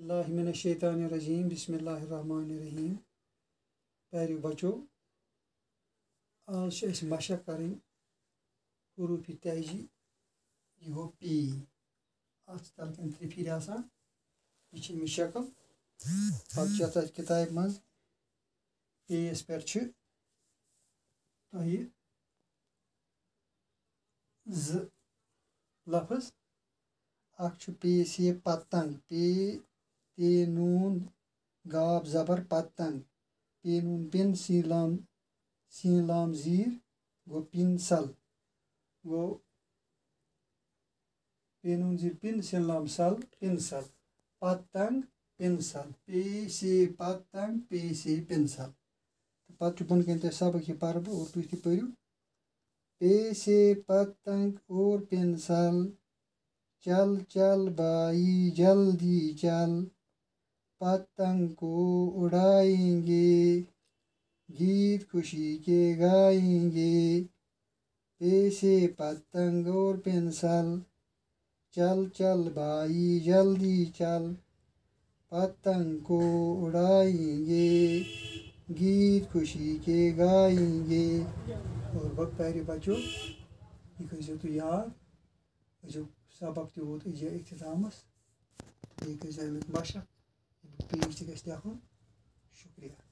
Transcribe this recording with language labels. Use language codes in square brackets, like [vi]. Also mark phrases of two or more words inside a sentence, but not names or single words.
[ar] باللہ من الشیطان الرجیم بسم اللہ الرحمن الرحیم. [ur] پیارو بچو آج مشق کریں حروف تہجی [ks] یہ گو پی ات تلکن ترٛےٚ پھِرِ آسان یہ چھ امیچ شکل پتہٕ چھِ اتھ کتابہِ منٛز پے یس پٮ۪ٹھ چھِ تۄہہِ زٕ لفظ اکھ چھُ پے سے پتنگ پے تے نون گاب زبر پتنگ پے نون پن سین لام زیر گو پنسل گو پے نون زیر پن سین لام سل پنسل پتنگ پنسل پے سے پتنگ پے سے پنسل پتہٕ چھُ بۄن کَنۍ تۄہہِ سبق یہِ پرٕ بہٕ اور تُہۍ تہِ [ur] پٔرِو پے سے پتنگ اور پنسل چل چل بھائی جلدی چل پتنگ کو اڑائیں گے گیت خوشی کے گائیں گے پے سے پتنگ اور پنسل چل چل بھائی جلدی چل پتنگ کو اڑائیں گے گیت خوشی کے گائیں گے. اور پیارے بچو [ks] یہ کٔرزیٚو تُہۍ یاد أزیُک سبق تہِ ووت أزۍ اختتامس بیٚیہِ کٔرزیٚو امیُک مشق پیج تہِ گژھِ لیکھُن. شُکریہ.